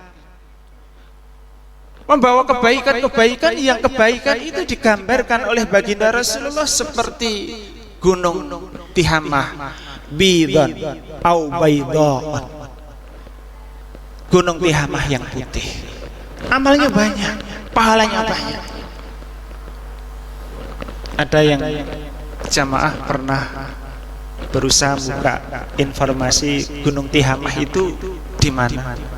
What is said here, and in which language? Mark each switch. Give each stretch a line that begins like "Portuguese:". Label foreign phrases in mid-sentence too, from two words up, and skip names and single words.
Indonesian: membawa kebaikan-kebaikan yang kebaikan itu digambarkan oleh baginda Rasulullah seperti gunung Tihamah,
Arabic: بيض أو بيضاء,
Indonesian: gunung Tihamah yang putih. Amalnya banyak, pahalanya banyak. Ada yang jamaah pernah berusaha buka informasi gunung Tihamah itu di mana?